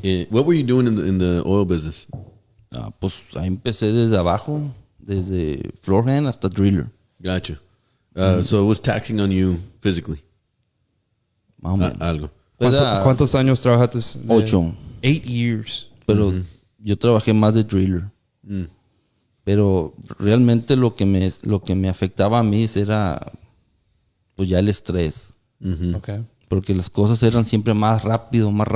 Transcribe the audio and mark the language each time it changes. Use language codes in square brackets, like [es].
[en] What were you doing in the oil business? [es] Pues ahí empecé desde abajo, desde floorhand hasta driller. [en] Gotcha. So it was taxing on you physically. [es] Más o menos. Algo. Era ¿Cuántos años trabajaste? 8. [en] 8 years. [es] Pero yo trabajé más de driller. Pero realmente lo que me afectaba a mí era pues ya el estrés. [en] Okay. [es] Porque las cosas eran siempre más rápido.